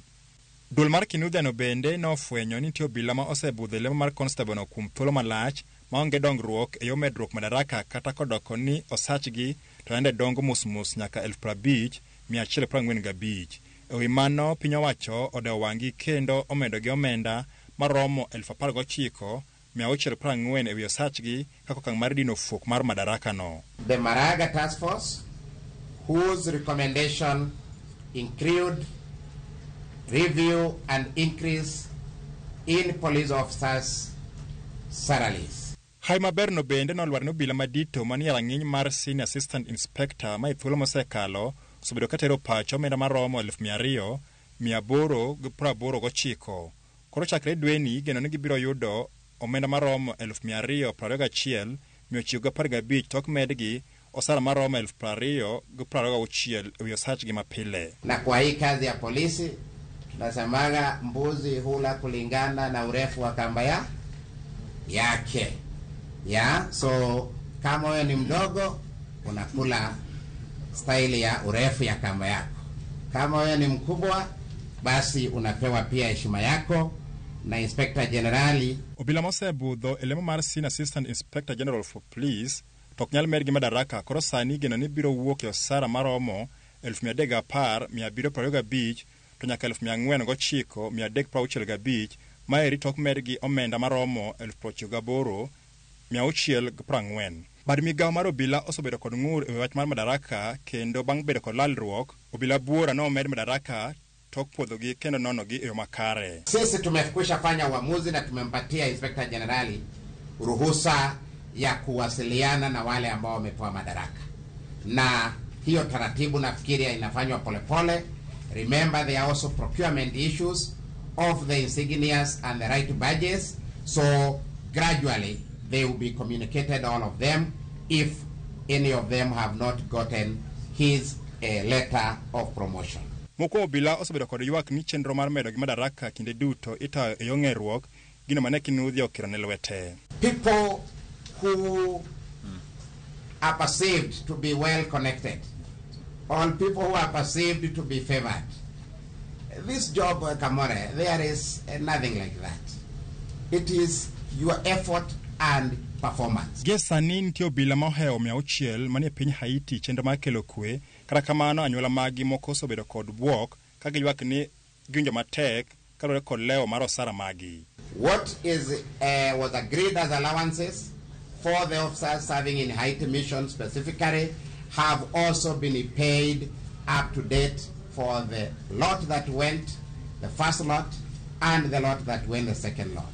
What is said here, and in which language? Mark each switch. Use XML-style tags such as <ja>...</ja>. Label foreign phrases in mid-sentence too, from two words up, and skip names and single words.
<luo>Dul mar Kinuthia no bende nofwenyo ni nitie obila ma osebudho lemo mar constable no kuom thuolo malach maonge dongruok e yo medruok madaraka kata kodoko ni osachgi to yande dongo musmus nyaka 50,145. E wi mano piny owacho odewo wang'i kendo omedo gi omenda maromo 19,640 e wi osachgi kaka okang' mar dino fuok mar madaraka no.</luo> <en>The Maraga Task Force, whose recommendation include review and increase in police officers' salaries.</en> <luo>Haima Berno bende nolwar ni obila madito manie rang'iny mar</luo> <en>Senior Assistant Inspector</en> <luo>ma thuolo mosekalo osebedo katero pacho omenda maromo 200,889. Koro chakre dweni geno ni gibiro yudo omenda maromo 221,915 tok medgi osara maromo 20,026 e wi osachgi mapile.</luo> <sw>Na kwa hii kazi ya polisi tunasemaga mbuzi hula kulingana na urefu wa kamba yake. So kama wewe ni mdogo unakula style ya urefu ya kamba yako. Kama wewe ni mkubwa basi unapewa pia heshima yako na</sw> <en>Inspector Generali.</en> <luo>Obila mosebudho elemo mar</luo> <en>Senior Assistant Inspector General for Police</en> <luo>tok nyal medgi madaraka koro sani geno ni biro wuok e osara maromo 310,725 to nyaka 409,365 ma eri tok medgi omenda maromo 98,640. Bad migawo mar obila osebedo kod ng'ur e wach mar madaraka kendo bang' bedo kod lalruok obila buora no omed madaraka tok puodhogi kendo nonogi e yo makare.</luo> <sw>Sisi tumekwisha fanya uamuzi na tumempatia</sw> <en>Inspector Generali</en> <sw>ruhusa ya kuwasiliana na wale ambao wamepewa madaraka. Na hiyo taratibu nafikiri inafanywa polepole.</sw> <en>Remember there are also procurement issues of the insignias and the right badges. So gradually they will be communicated, all of them, if any of them have not gotten his letter of promotion.</en> <luo>Moko obila osebedo kod ywak ni chenro mar medo gi madaraka kinde duto itayo e yo ng'eruok gino mane Kinuthia okiro ne lwete.</luo> <en>People who are perceived to be well connected, all people who are perceived to be favored. This job, Kamore, there is nothing like that. It is your effort and performance.</en> <luo>Gesani nitie obila moheo 600 manie piny Haiti chenro mar kelo kwe, kata kamano anyuola magi moko osebedo kod buok ka giywak ni giwinjo matek kalore kod leo mar osara magi.</luo> <en>What was agreed as allowances for the officers serving in Haiti mission specifically have also been paid up to date for the lot that went, the first lot, and the lot that went the second lot.</en>